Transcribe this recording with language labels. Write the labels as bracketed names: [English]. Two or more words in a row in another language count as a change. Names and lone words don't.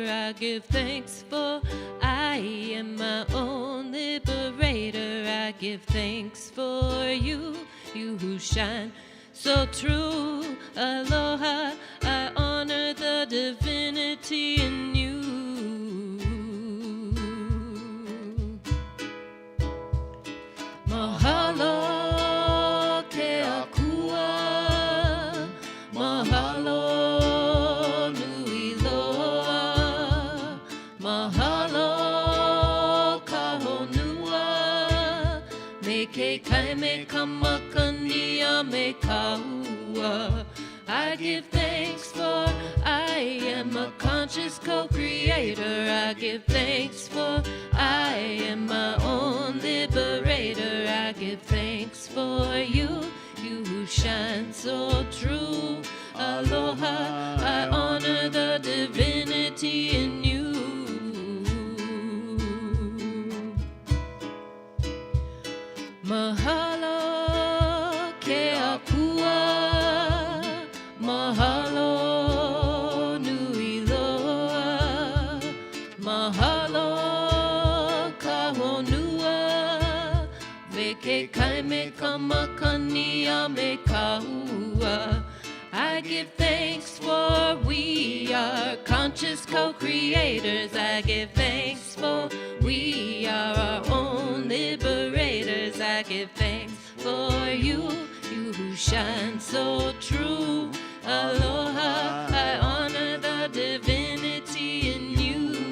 [English] I give thanks for I am my own liberator. I give thanks for you who shine so true. Aloha, I honor the divinity in you. [Hawaiian] Mahalo ke akua, mahalo nui loa, mahalo ka honua, me ke kai me kamakani a me kaua. [English] I give thanks for I am a conscious co-creator. I give thanks for I am my own liberator. I give thanks for you who shine so true. Aloha, I honor the divinity in you. [Hawaiian] Mahalo ke akua, mahalo nui loa, mahalo ka honua, veke kai me kamakani a me kaua. [English] I give thanks for we are conscious co-creators. I give thanks for we are our own liberators. I give thanks for you, you who shine so true. Aloha, I honor the divinity in you.